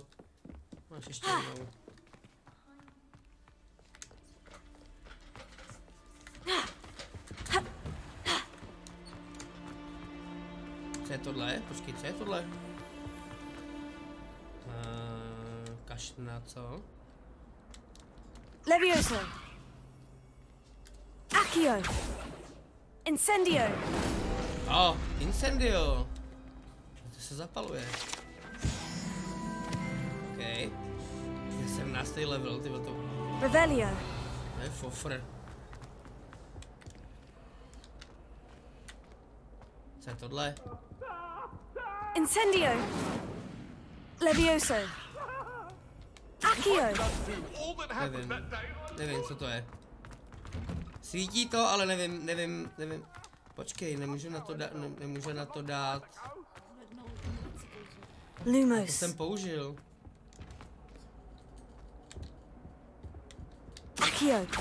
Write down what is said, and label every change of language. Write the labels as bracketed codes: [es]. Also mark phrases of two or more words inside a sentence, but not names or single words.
[cs] Máš ještě jednou. Co je tohle? Počkej, co je tohle? Kašna, co? Levioso. Accio. Incendio. Incendio. To se zapaluje. OK. Je 17. level, tyhle to. Revelio. To je fofr. Co je tohle? Incendio. Levioso. Accio. Nevím, co to je. Svítí to, ale nevím. Počkej, nemůžu na to dát. Lumos. To jsem použil. Accio.